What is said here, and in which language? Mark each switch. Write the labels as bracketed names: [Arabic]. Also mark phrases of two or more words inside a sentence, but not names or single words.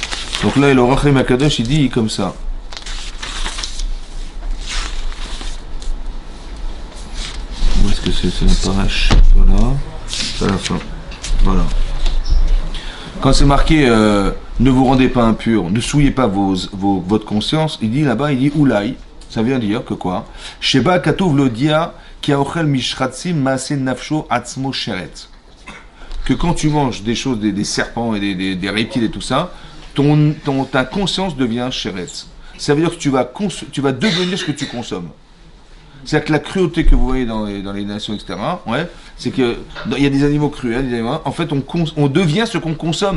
[French] Donc là, le Orach Chaim Kadosh, il dit comme ça. Où est-ce que c'est la paracha? Voilà. C'est à la fin. Voilà. Quand c'est marqué ne vous rendez pas impur, ne souillez pas votre conscience, il dit là-bas, il dit oulaï, ça veut dire que quoi? [Hebrew] שבא כתוב להודיע כי האוכל משרצים מעשה נפשו עצמו שרץ. [French] Que quand tu manges des choses, des serpents et des reptiles et tout ça, ta conscience devient sheret. Ça veut dire que tu vas devenir ce que tu consommes. C'est-à-dire que la cruauté que vous voyez dans les nations, etc., ouais, c'est qu'il y a des animaux cruels, en fait, on devient ce qu'on consomme.